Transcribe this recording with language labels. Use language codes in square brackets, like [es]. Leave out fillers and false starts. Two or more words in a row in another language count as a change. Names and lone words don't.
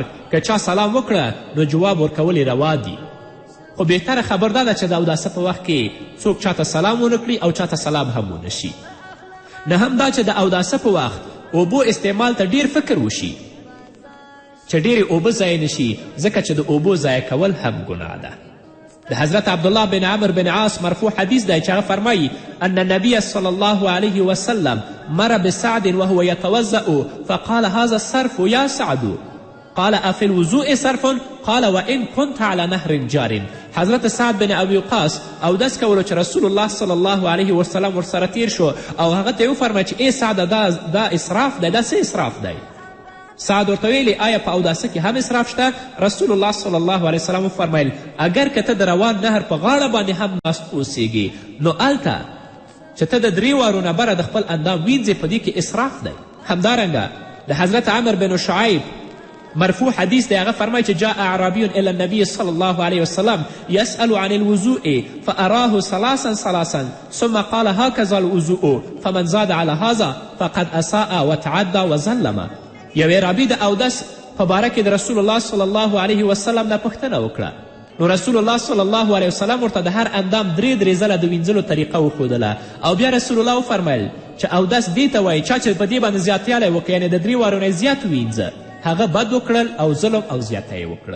[ps] که چا سلام وکړه نو جواب ورکول روا دي. خو بهتره خبر دا ده چې د اوداسه په وخت کې څوک چاته سلام ونه کړي او چاته سلام هم ونه شي. نهم دا چې د اوداسه په وخت اوبو استعمال ته ډیر فکر وشي چې ډیرې اوبه ضایع نشي، ځکه چې د اوبو ضایع کول هم ګناه ده. د حضرت عبدالله بن عمر بن عاص مرفوع حدیث دی چې هغه فرمایي [ar] ان النبي صلی الله علیه وسلم مر بسعد وهو يتوضأ فقال هذا الصرف یا سعد قال افي الوضوء صرف قال وان كنت على نهر جار. [ps] حضرت سعد بن ابي وقاص اودس کولو چې [ar] رسول الله صلی الله علیه وسلم [ps] ورسره تیر شو او هغه ته یې وفرمایه چې ای سعده دا اسراف دی، دا څه اسراف دی؟ سعد ورته ویلې آیا په اوداسه کې هم اسراف شته؟ [ar] رسول الله صلی الله علیه وسلم [ps] وفرمیل اگر که ته د روان نهر په غاړه باندې هم ناست اوسیږي نو هلته چې ته د 3 وارو نه بره د خپل اندام وینځې په دې کې اسراف دی. همدارنګه د حضرت عمر بن شعیب مرفوع حدیث دی، هغه فرمایي چې [ar] جاء اعرابی الى النبي صلی الله علیه وسلم يسأل عن الوضوء فأراه ثلاثا ثم قال هكذا الوضوء فمن زاد على هذا فقد اساء وتعدى وظلم. [ps] یو اعرابي د اودس په باره کې د [ar] رسول الله صلی الله علیه وسلم [ps] نه پوښتنه وکړه. نو [ar] رسول الله صلی الله علیه وسلم [ps] ورته د هر اندام 3 ځله د وینځلو طریقه وښودله او بیا رسول الله وفرمیل چې اودس دې ته وایي چا چې په دې باندې زیاتیالی وکړي، یعنې د 3 وارو نه زیات وینځه، هغه بد وکړل او ظلم او زیاته یې وکړه.